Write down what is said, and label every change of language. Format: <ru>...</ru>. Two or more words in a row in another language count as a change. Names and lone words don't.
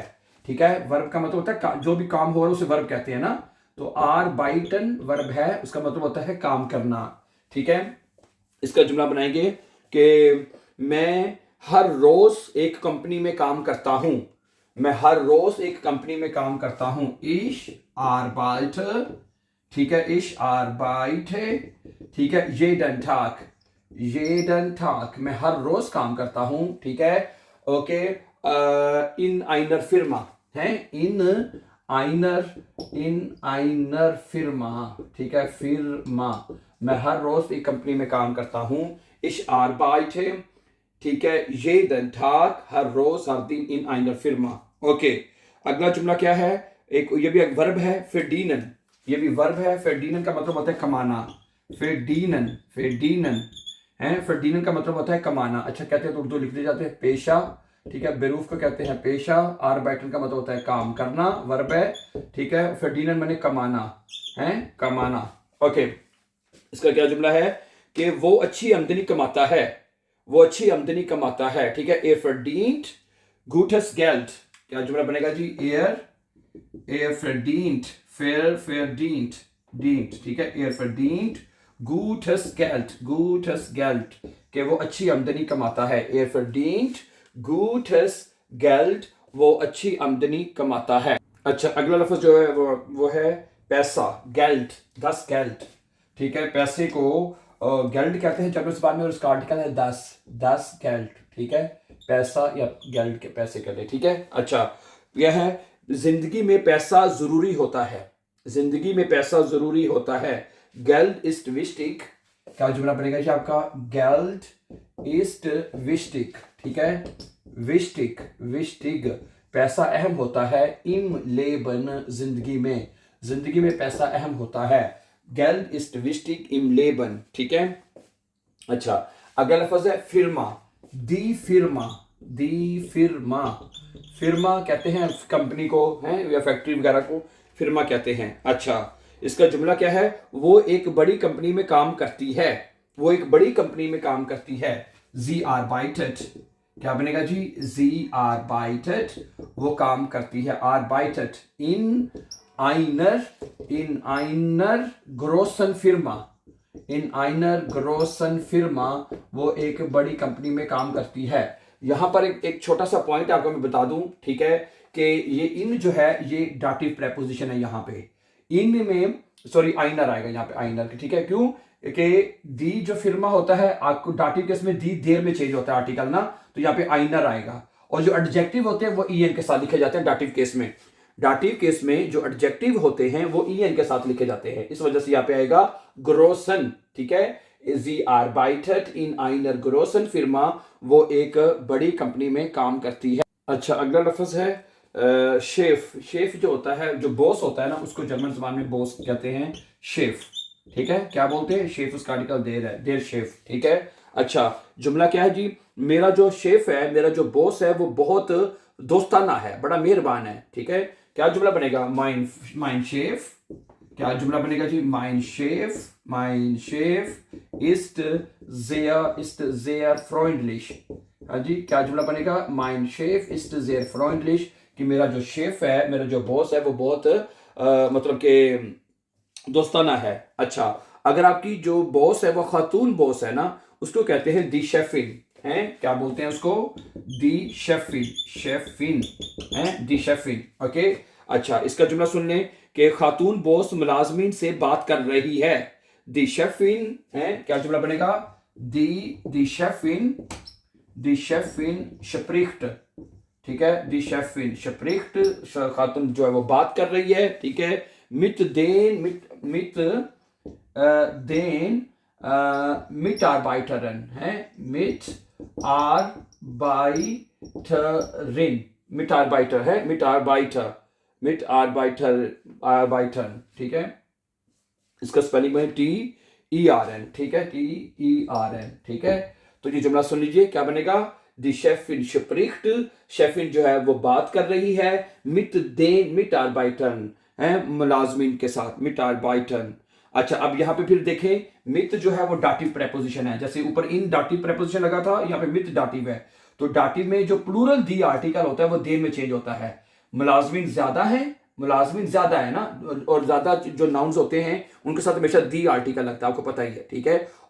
<ur>ٹھیک ہے، ورب کا مطلب ہوتا ہے جو بھی کام ہو رہا ہے اسے ورب کہتے ہیں نا، تو آربائٹن ورب ہے، اس کا مطلب ہوتا ہے کام کرنا. ٹھیک ہے، اس کا جملہ بنائیں گے کہ میں ہر روز ایک کمپنی میں کام کرتا ہوں. میں ہر روز ایک کمپنی میں کام کرتا ہوں.</ur> <de>Ich arbeite,</de> <ur>ٹھیک ہے,</ur> <de>ich arbeite,</de> <ur>ٹھیک ہے,</ur> <de>jeden Tag,</de> <ur>میں ہر روز کام کرتا ہوں، ٹھیک ہے، اوکے,</ur> <de>in einer Firma, है, in einer Firma,</de> <ur>ٹھیک ہے، فرما، میں ہر روز ایک کمپنی میں کام کرتا ہوں.</ur> <de>Ich arbeite,</de> <ur>ٹھیک ہے,</ur> <de>jeden Tag,</de> <ur>ہر روز ہر دن</ur> <de>in einer Firma,</de> <ur>اوکے. اگلا جملہ کیا ہے؟ یہ بھی ایک ورب ہے، verdienen، یہ بھی ورب ہے. verdienen کا مطلب ہوتا ہے کمانا۔ verdienen ہے، verdienen کا مطلب ہوتا ہے کمانا. اچھا، کہتے ہیں تو اردو لکھ دیے جاتے ہیں پیشہ، ٹھیک ہے، بیروف کو کہتے ہیں پیشہ. arbeiten کا مطلب ہوتا ہے کام کرنا، ورب ہے، ٹھیک ہے. verdienen مانے کمانا، ہے، کمانا، اوکے. اس کا کیا جملہ ہے کہ وہ اچھی آمدنی کماتا ہے، وہ اچھی آمدنی کماتا ہے، ٹھیک ہے.</ur> <de>Er verdient gutes Geld,</de> <ur>کیا جملہ بنے گا جی?</ur> <de>er verdient, dient,</de> <ur>ٹھیک ہے,</ur> <de>er verdient gutes Geld,</de> <ur>کہ وہ اچھی آمدنی کماتا ہے.</ur> <de>er verdient gutes Geld,</de> <ur>وہ اچھی آمدنی کماتا ہے. اچھا، اگلا لفظ جو ہے وہ ہے پیسہ,</ur> <de>Geld, das Geld,</de> <ur>ٹھیک ہے. پیسے کو گیلڈ کہتے ہیں جب زبان میں، اور اس کا آرٹیکل ہے</ur> <de>das Geld,</de> <ur>ٹھیک ہے، پیسہ یا گیلڈ کے پیسے کے لیے، ٹھیک ہے. اچھا، یہ ہے زندگی میں پیسہ ضروری ہوتا ہے، زندگی میں پیسہ ضروری ہوتا ہے.</ur> <de>Geld ist wichtig,</de> <ur>کیا جملہ بنے گا جی آپ کا?</ur> <de>Geld ist wichtig,</de> <ur>ٹھیک ہے، وسٹک، پیسہ اہم ہوتا ہے.</ur> <de>im Leben,</de> <ur>زندگی میں پیسہ اہم ہوتا ہے.</ur> <de>Geld ist wichtig im Leben,</de> <ur>ٹھیک ہے. اچھا، اگلا لفظ ہے فرما,</ur> <de>die Firma,</de> <ur>فرما کہتے ہیں کمپنی کو، ہے، یا فیکٹری وغیرہ کو فرما کہتے ہیں. اچھا، اس کا جملہ کیا ہے؟ وہ ایک بڑی کمپنی میں کام کرتی ہے، وہ ایک بڑی کمپنی میں کام کرتی ہے.</ur> <de>Sie arbeitet,</de> <ur>کیا بنے گا جی?</ur> <de>Sie arbeitet,</de> <ur>وہ کام کرتی ہے.</ur> <de>arbeitet in einer großen Firma,</de> <ur>وہ ایک بڑی کمپنی میں کام کرتی ہے. یہاں پر ایک چھوٹا سا پوائنٹ آپ کو میں بتا دوں، ٹھیک ہے، کہ یہ اِن جو ہے یہ</ur> <en>dative preposition</en> <ur>ہے. یہاں پہ اِن میں سوری آئنر آئے گا یہاں پہ، آئنر، ٹھیک ہے. کیوں? کہ دی جو فرما ہوتا ہے، آپ کو</ur> <en>dative case</en> <ur>میں</ur> <de>die der</de> <ur>میں چینج ہوتا ہے آرٹیکل نا، تو یہاں پہ آئنر آئے گا. اور جو ایڈجیکٹو ہوتے ہیں وہ ای این کے ساتھ لکھے جاتے ہیں</ur> <en>dative case</en> <ur>میں.</ur> <en>dative case</en> <ur>میں جو ایڈجیکٹو ہوتے ہیں وہ ای این کے ساتھ لکھے جاتے ہیں، اس وجہ سے یہاں پہ آئے گا گروسن، ٹھیک ہے. Sie arbeitet in einer großen Firma, وہ ایک بڑی کمپنی میں کام کرتی ہے. اچھا، اگلا لفظ ہے شیف جو ہوتا ہے، جو باس ہوتا ہے نا، اس کو جرمن زبان میں باس کہتے ہیں، شیف، ٹھیک ہے. کیا بولتے ہیں? شیف، اس کا آرٹیکل دیر ہے,</ur> <de>der Chef,</de> <ur>ٹھیک ہے. اچھا، جملہ کیا ہے جی? میرا جو شیف ہے، میرا جو باس ہے، وہ بہت دوستانہ ہے، بڑا مہربان ہے، ٹھیک ہے. کیا جملہ بنے گا?</ur> <de>mein Chef,</de> <ur>کیا جملہ بنے گا جی?</ur> <de>mein Chef ist sehr freundlich,</de> <ur>ہاں جی، کیا جملہ بنے گا?</ur> <de>mein Chef ist sehr freundlich,</de> <ur>کہ میرا جو شیف ہے، میرا جو باس ہے، وہ بہت مطلب کے دوستانہ ہے. اچھا، اگر آپ کی جو باس ہے وہ خاتون باس ہے نا، اس کو کہتے ہیں</ur> <de>die Chefin,</de> <ur>ہیں، کیا بولتے ہیں اس کو?</ur> <de>die Chefin, हैं, die Chefin, ओके।</de> <ur>اچھا، اس کا جملہ سن لیں کہ خاتون باس ملازمین سے بات کر رہی ہے.</ur> <de>die Chefin,</de> <ur>ہیں، کیا جملہ بنے گا?</ur> <de>die Chefin spricht,</de> <ur>ٹھیک ہے,</ur> <de>die Chefin spricht,</de> <ur>خاتون جو ہے وہ بات کر رہی ہے، ٹھیک ہے.</ur> <de>mit den Mitarbeiterin,</de> <ur>है, Mitarbeiter है, Mitarbeiter, ठीक है। اس کا اسپیلنگ ہے TERN، ٹھیک ہے، TERN، ٹھیک ہے. تو یہ جملہ سن لیجیے، کیا بنے گا?</ur> <de>die Chefin spricht,</de> <ur>شیفن جو ہے وہ بات کر رہی ہے,</ur> <de>mit den Mitarbeitern,</de> <ur>ہے، ملازمین کے ساتھ، Mitarbeitern. اچھا، اب یہاں پہ پھر دیکھیں، مِت جو ہے وہ</ur> <en>dative preposition</en> <ur>ہے، جیسے اوپر اِن</ur> <en>dative preposition</en> <ur>لگا تھا، یہاں پہ مِت ڈیٹو ہے. تو ڈیٹو میں جو پلورل دی آرٹیکل ہوتا ہے وہ دے میں چینج ہوتا ہے. ملازمین زیادہ ہے نا، اور زیادہ جو ناؤنز ہوتے ہیں ان کے ساتھ ہمیشہ دی آرٹیکل لگتا ہے، آپ کو پتا ہی ہے، ٹھیک ہے.</ur>